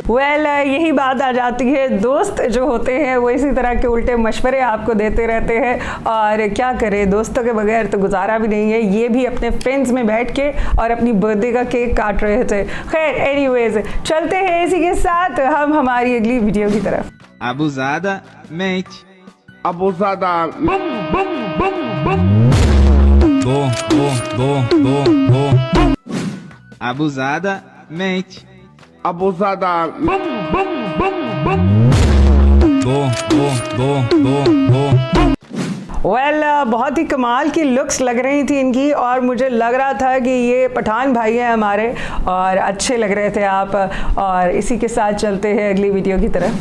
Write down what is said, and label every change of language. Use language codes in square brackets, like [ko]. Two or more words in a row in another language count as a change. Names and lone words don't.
[hi] वेल यही बात आ जाती है, दोस्त जो होते हैं वो इसी तरह के उल्टे मशवरे आपको देते रहते हैं, और क्या करें, दोस्तों के बगैर तो गुजारा भी नहीं है। ये भी अपने फ्रेंड्स में बैठ के और अपनी बर्थडे का केक काट रहे थे। खैर एनीवेज, चलते हैं इसी के साथ हम हमारी अगली वीडियो की तरफ। [pt] Abusada, mente. Abusada. Bom. Abusada, mente. Abusada. Bom. [hi] वेल बहुत ही कमाल की लुक्स लग रही थी इनकी, और मुझे लग रहा था कि ये पठान भाई हैं हमारे, और अच्छे लग रहे थे आप। और इसी के साथ चलते हैं अगली वीडियो की तरफ।